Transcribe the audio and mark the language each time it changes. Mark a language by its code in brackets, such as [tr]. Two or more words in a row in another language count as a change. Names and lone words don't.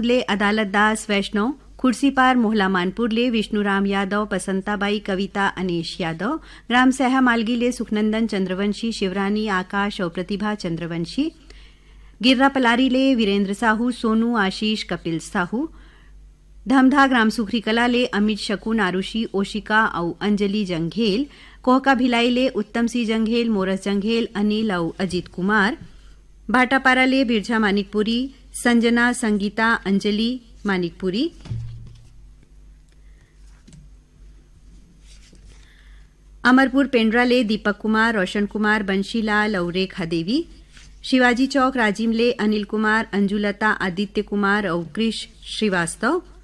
[hne] ले अदालत दास वैष्णव खुर्सीपार मोहला मानपुर ले विष्णुराम यादव पसंताबाई कविता अनेश यादव ग्राम सहा मालगी ले सुखनंदन चंद्रवंशी शिवरानी आकाश और प्रतिभा चंद्रवंशी गिर्रा पलारी ले वीरेंद्र साहू सोनू आशीष कपिल साहू धमधा ग्राम सुखरी कला ले अमित शकुन आरुषि ओशिका और अंजलि जंघेल कोहका भिलाई ले उत्तम सिंह जंघेल मोरस जंघेल अनिल और अजीत कुमार भाटापारा ले बिरझा मानिकपुरी संजना संगीता अंजलि मानिकपुरी अमरपुर पेंड्रा ले दीपक कुमार रोशन कुमार बंशीलाल और रेखा देवी शिवाजी चौक राजिम ले अनिल कुमार अंजुलता आदित्य कुमार और कृष श्रीवास्तव